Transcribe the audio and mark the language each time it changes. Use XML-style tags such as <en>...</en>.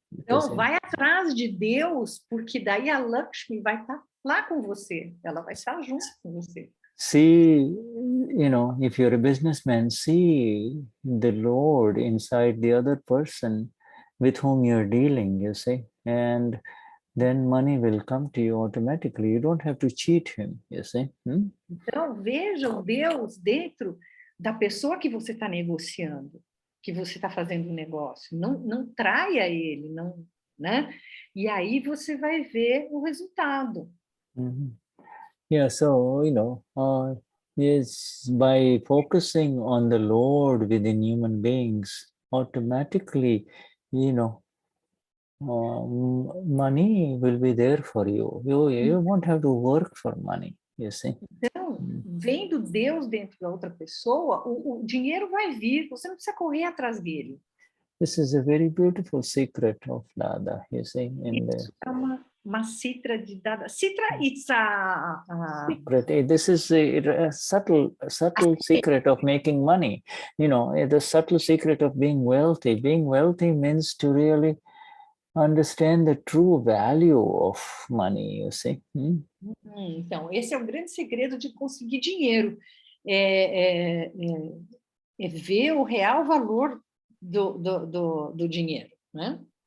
<pt>Então, vai atrás de Deus, porque daí a Lakshmi vai estar lá com você. Ela vai estar junto com você.</pt> <en>See, you know, if you're a businessman, see the Lord inside the other person with whom you're dealing, you see, and then money will come to you automatically. You don't have to cheat him, you see.</en> <pt>Então, veja o Deus dentro da pessoa que você está negociando, que você está fazendo um negócio. Não traia ele, não, né? E aí você vai ver o resultado.</pt> <en>Yeah, so, you know, yes, by focusing on the Lord within human beings, automatically, you know, money will be there for you. You won't have to work for money, you see.</en> <pt>Então, vendo Deus dentro da outra pessoa, o dinheiro vai vir, você não precisa correr atrás dele.</pt> <en>This is a very beautiful secret of Dada, you see.</en> <pt>Isso é uma citra de Dada. Citra,</pt> <en>it's a secret. This is a subtle secret of making money. You know, the subtle secret of being wealthy. Being wealthy means to really understand the true value of money, you see.</en> <pt>Então, esse é o grande segredo de conseguir dinheiro. É ver o real valor do dinheiro, né?</pt>